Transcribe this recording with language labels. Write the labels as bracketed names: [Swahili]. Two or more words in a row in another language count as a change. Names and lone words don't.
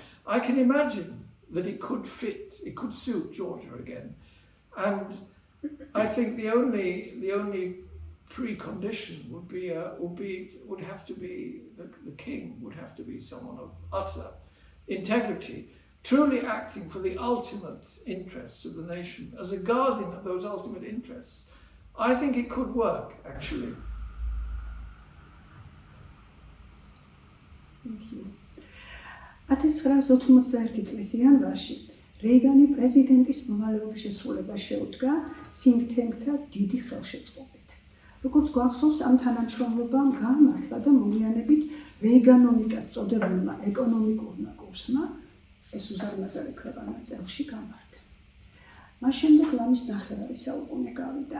[English] I can imagine that it could suit Georgia again, and I think the only precondition would have to be the king would have to be someone of utter integrity, truly acting for the ultimate interests of the nation, as a guardian of those ultimate interests. I think it could work, actually. Thank you. [Georgian] 1991 წლის იანვარში რეიგანი პრეზიდენტის მოვალეობის შესრულებას შეუდგა [English] think tank-თა [Georgian] დიდი ხელშეწყობით. როგორც გვახსოვს, ამ თანამშრომლობამ გაამართლა და მოგვიანებით რეიგანომიკად წოდებულმა ეკონომიკურმა კურსმა ეს უზარმაზარი ქვეყანა წელში გამართა. მას შემდეგ ლამის ნახევარი საუკუნე გავიდა.